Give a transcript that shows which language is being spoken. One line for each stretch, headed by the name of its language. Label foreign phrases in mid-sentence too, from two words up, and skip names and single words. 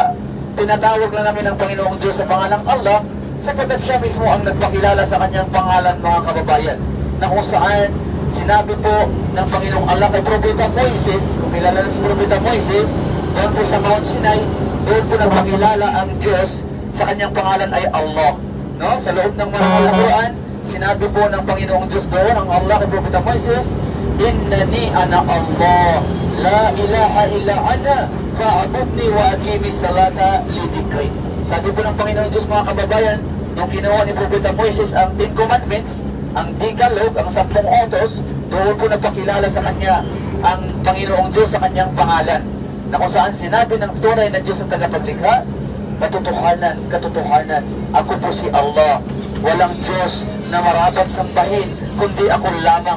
Filipino: Tinatawag lang namin ang Panginoong Diyos sa pangalang Allah sapagkat siya mismo ang nagpakilala sa kanyang pangalan mga kababayan, na kung saan sinabi po ng Panginoong Allah kay Propeta Moises, kung kilala na si Propeta Moises, doon po sa Mount Sinai, doon po nagpakilala ang Diyos sa kanyang pangalan ay Allah. No? Sa loob ng mga Quran, sinabi po ng Panginoong Diyos doon, ang Allah kay Propeta Moises,
Arabic: إنني أنا الله لا إله إلا أنا فاعبدني وأقم الصلاة لذكري.
Filipino: Sabi po ng Panginoon Diyos, mga kababayan, nung ginawa ni Propeta Moises ang 10 Commandments, ang Decalogue, ang 10 utos, doon po napakilala sa kanya ang Panginoong Diyos sa kanyang pangalan, na kung saan sinabi ng tunay na Diyos sa tagapaglikha, katotohanan, ako po si Allah, walang Diyos na marapat sambahin, kundi ako lamang.